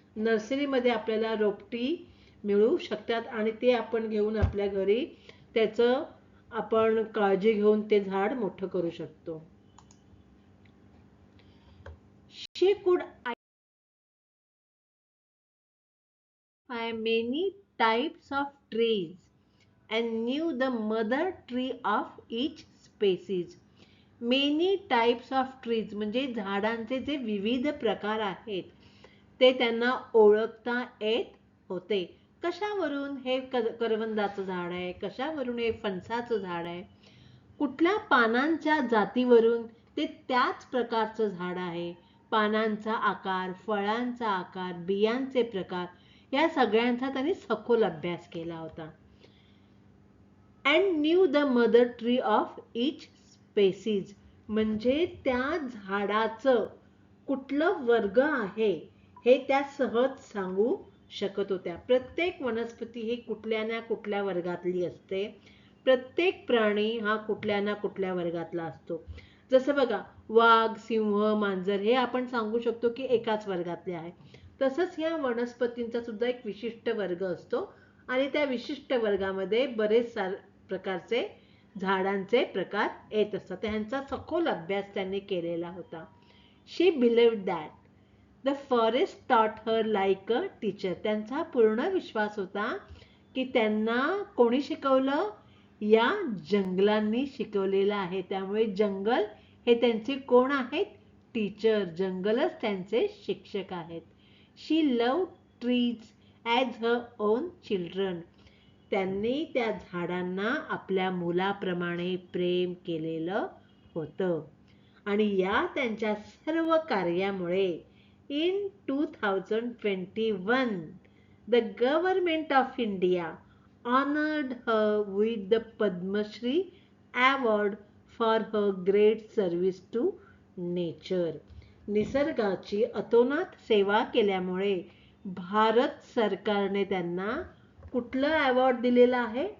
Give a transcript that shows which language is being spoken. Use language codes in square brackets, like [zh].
[mr] नर्सरीमध्ये आपल्याला रोपटी मिळू शकतात आणि ते आपण घेऊन आपल्या घरी त्याचं आपण काळजी घेऊन ते झाड मोठं करू शकतो. [en] She could identify many types of trees and knew the mother tree of each species. Many types of trees [mr] म्हणजे झाडांचे जे विविध प्रकार आहेत ते त्यांना ओळखता येत होते. कशावरून? हे करवंदाचं झाड आहे, कशावरून हे फणसाचं झाड आहे, कुठल्या पानांच्या जातीवरून ते त्याच प्रकारचं झाड आहे. पानांचा आकार, फळांचा आकार, बियांचे प्रकार या सगळ्यांचा त्यांनी सखोल अभ्यास केला होता. [en] and knew the mother tree of each species. [mr] म्हणजे त्या झाडाचं कुठलं वर्ग आहे हे त्या सहज सांगू शकत होत्या. प्रत्येक वनस्पती ही कुठल्या ना कुठल्या वर्गातली असते. प्रत्येक प्राणी हा कुठल्या ना कुठल्या वर्गातला असतो. जसं बघा, वाघ, सिंह, मांजर हे आपण सांगू शकतो की एकाच वर्गातले आहे. तसंच या वनस्पतींचा सुद्धा एक विशिष्ट वर्ग असतो आणि त्या विशिष्ट वर्गामध्ये बरेच प्रकारचे झाडांचे प्रकार येत असतात. त्यांचा सखोल अभ्यास त्यांनी केलेला होता. [en] She believed that the forest taught her like a teacher. [mr] त्यांचा पूर्ण विश्वास होता की त्यांना कोणी शिकवलं? या जंगलांनी शिकवलेलं आहे. त्यामुळे जंगल हे त्यांचे कोण आहेत? टीचर. जंगलच त्यांचे शिक्षक आहेत. [en] She loved trees as her own children. [mr] त्यांनी त्या झाडांना आपल्या मुलाप्रमाणे प्रेम केलेलं होतं. आणि या त्यांच्या सर्व कार्यामुळे [en] in 2021 the government of India honored her with the Padma Shri award for her great service to nature. [mr] निसर्गाची अतोनात सेवा केल्यामुळे भारत सरकारने त्यांना कुठलं अवॉर्ड दिलेला आहे?